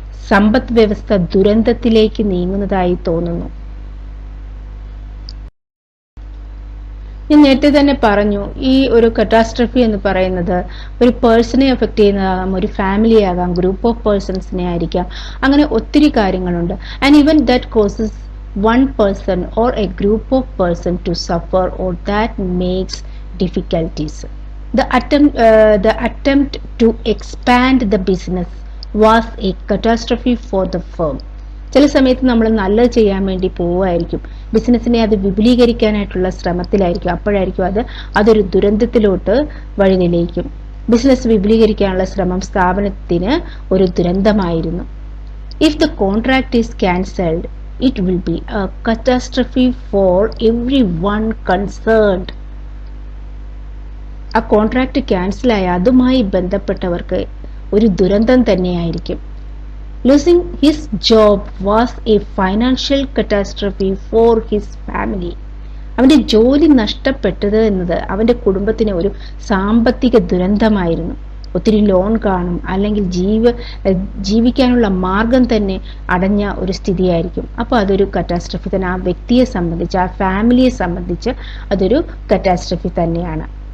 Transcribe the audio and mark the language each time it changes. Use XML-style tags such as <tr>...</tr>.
<ml>സമ്പദ് വ്യവസ്ഥ ദുരന്തത്തിലേക്ക് നീങ്ങുന്നതായി തോന്നുന്നു. ഞാൻ നേരത്തെ തന്നെ പറഞ്ഞു, ഈ ഒരു കറ്റാസ്ട്രഫി എന്ന് പറയുന്നത് ഒരു പേഴ്സണെ എഫക്ട് ചെയ്യുന്നതാകാം, ഒരു ഫാമിലി ആകാം, ഗ്രൂപ്പ് ഓഫ് പേഴ്സൺസിനെ ആയിരിക്കാം, അങ്ങനെ ഒത്തിരി കാര്യങ്ങളുണ്ട്.</ml> <en>And even that causes one person or a group of person to suffer, or that makes difficulties. The attempt to expand the business was a catastrophe for the firm.</en> <ml>ചില സമയത്ത് നമ്മൾ നല്ലത് ചെയ്യാൻ വേണ്ടി പോവുമായിരിക്കും, ബിസിനസ്സിനെ അത് വിപുലീകരിക്കാനായിട്ടുള്ള ശ്രമത്തിലായിരിക്കും, അപ്പോഴായിരിക്കും അതൊരു ദുരന്തത്തിലോട്ട് വഴിതെളിയിക്കും. ബിസിനസ് വിപുലീകരിക്കാനുള്ള ശ്രമം സ്ഥാപനത്തിന് ഒരു ദുരന്തമായിരുന്നു.</ml> <en>If the contract is cancelled, it will be a catastrophe for everyone concerned.</en> <ml>ആ കോൺട്രാക്ട് ക്യാൻസൽ ആയ അതുമായി ബന്ധപ്പെട്ടവർക്ക് ഒരു ദുരന്തം തന്നെയായിരിക്കും.</ml> <en>Losing his job was a financial catastrophe for his family.</en> <ml>അവന്റെ ജോലി നഷ്ടപ്പെട്ടത് എന്നത് അവന്റെ കുടുംബത്തിന് ഒരു സാമ്പത്തിക ദുരന്തമായിരുന്നു. ഒത്തിരി ലോൺ കാണും, അല്ലെങ്കിൽ ജീവിക്കാനുള്ള മാർഗം തന്നെ അടഞ്ഞ ഒരു സ്ഥിതിയായിരിക്കും. അപ്പോൾ അതൊരു കറ്റാസ്ട്രഫി തന്നെ, ആ വ്യക്തിയെ സംബന്ധിച്ച്, ആ ഫാമിലിയെ സംബന്ധിച്ച് അതൊരു കറ്റാസ്ട്രഫി തന്നെയാണ്.</ml>